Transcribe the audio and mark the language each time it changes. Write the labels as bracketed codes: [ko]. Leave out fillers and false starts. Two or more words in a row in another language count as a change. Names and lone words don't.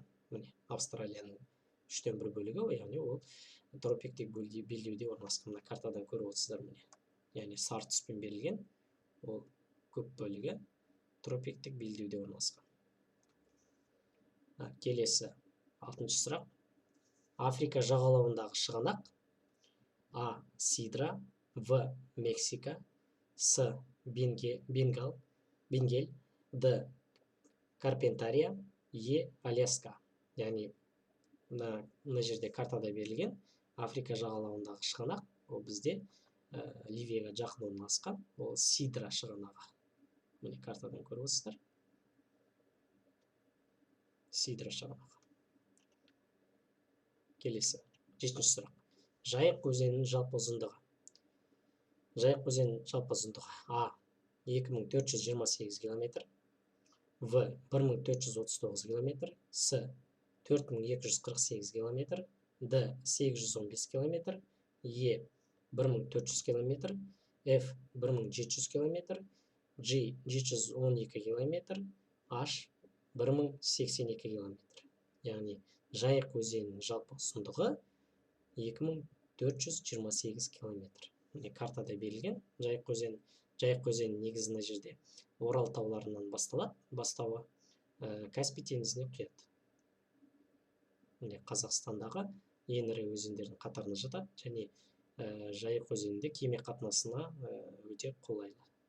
[kk] Міне Австралияның 1/3 бөлігі, яғни ол тропиктік белдеуде орналасқан. Мына картадан көріп отырсыздар міне. Яғни сары түспен берілген ол көп бөлігі тропиктік белдеуде орналасқан. Келесі 6-шы сұрақ. Африка жағалауындағы шығанақ: А. Сидра, В. Мексика, С. Бенгель, Д. Карпентария, Е. Аляска. Яғни мына жерде картада берілген Африка жағалауындағы шығанақ, ол бізде Ливияға жақын орналасқан, ол Сидра шығанағы. Міне картадан көріп отырсыздар. Сидра шығанағы. Келесі 7-ші сұрақ. Жайық өзенінің жалпы ұзындығы. Жайық өзенінің жалпы ұзындығы: А. 2428 км, В. 1439 км, С. 4248 км, Д. 815 км, Е. 1400 км, F. 1700 км, G. 712 км, H. 1082 км. Яғни Жайық өзенінің жалпы ұзындығы 2428 км. Міне картада берілген Жайық өзені негізі мына жерде Орал тауларынан басталады, бастауы Каспий теңізіне құяды. Міне Қазақстандағы ең ірі өзендердің қатарына жатады және Жайық өзенінде кеме қатынасына өте қолайлы.